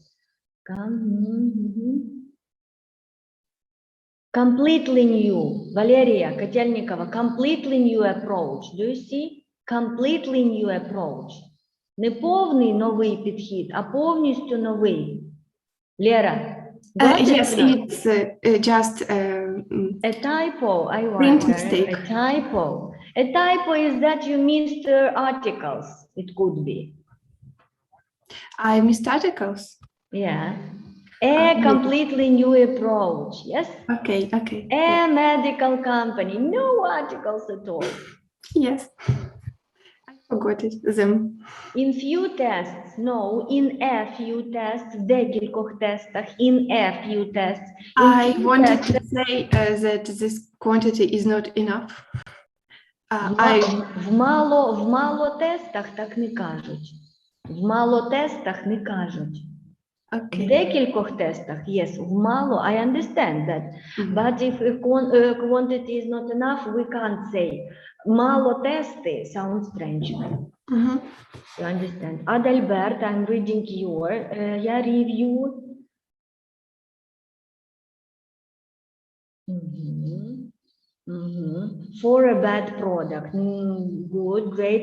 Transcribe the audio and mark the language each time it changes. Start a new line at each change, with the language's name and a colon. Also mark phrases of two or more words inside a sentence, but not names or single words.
English: Completely new, Valeria Kotelnikova, completely new approach. Do you see? Completely new approach.
Ukrainian: Не повний новий підхід, а повністю новий. Лера,
English: Yes, it's just a typo, I print wonder. mistake. A typo. A typo is that you missed articles. It could be. I missed articles. Yeah. A completely new approach. Yes. Okay. Okay. A medical company. No articles at all. Yes. I forgot it. Them. In few tests, no. In a few tests,
Ukrainian: в декількох тестах.
English: In a few tests. I wanted to say that this quantity is not enough.
Ukrainian: В мало тестах так не кажуть. В мало тестах не кажуть. В декількох тестах, yes, в мало,
English: I understand that. But if quantity is not enough, we can't say.
Ukrainian: Мало тести
English: sounds strange. You understand? Adalbert, I'm reading your review. For a bad product. Good, great.